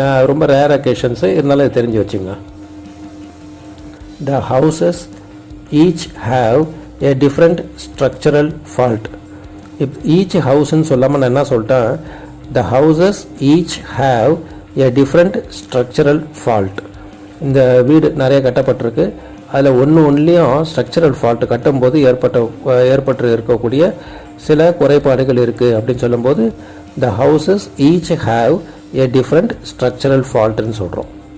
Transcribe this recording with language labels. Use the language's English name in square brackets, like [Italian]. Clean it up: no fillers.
[Tamil] ரொம்ப ரேர் அக்கேஷன்ஸு இருந்தாலும் இது தெரிஞ்சு வச்சுங்க. [English] The houses each have a different structural fault. இப்போ each ஹவுஸ்ன்னு [Tamil] சொல்லாமல் நான் என்ன சொல்லிட்டேன், [English] The houses each have a different structural fault. [Tamil] இந்த வீடு நிறைய கட்டப்பட்டிருக்கு, அதில் ஒன்றுலேயும் ஸ்ட்ரக்சரல் ஃபால்ட் கட்டும்போது ஏற்பட்டு இருக்கக்கூடிய சில குறைபாடுகள் இருக்குது அப்படின்னு சொல்லும்போது [English] the houses each have a different structural ஃபால்ட்டுன்னு [Tamil] சொல்கிறோம்.